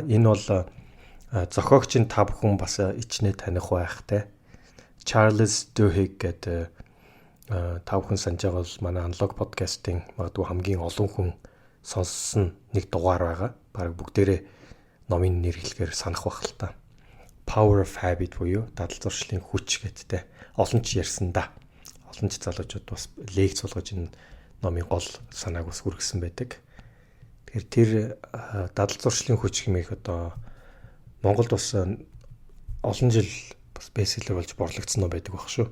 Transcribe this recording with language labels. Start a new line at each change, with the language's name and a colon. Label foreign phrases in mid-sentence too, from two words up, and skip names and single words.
Mongolian: Энэ бол зохиогчийн та бүхэн бас ичнээ таних байх те. Charles Duhigg гэдэг та бүхэн санаж байгаа бол манай аналог подкастын магадгүй хамгийн олон хүн сонссон нэг дугаар байгаа. Бараг бүгдээрээ номын нэр хэлгээр санах байх л та. Power of Habit буюу дадал зуршлын хүч гэдтэй. Олон ч ярьсан да. Олон ч залуучууд бас лекц суулгаж энэ номын гол санааг бас хүргэсэн байдаг. Тэгэхээр тэр дадал зуршлын хүч хэмээх одоо Монголд бас олон жил бас бестселлер болж борлогдсон ном байдаг байх шүү.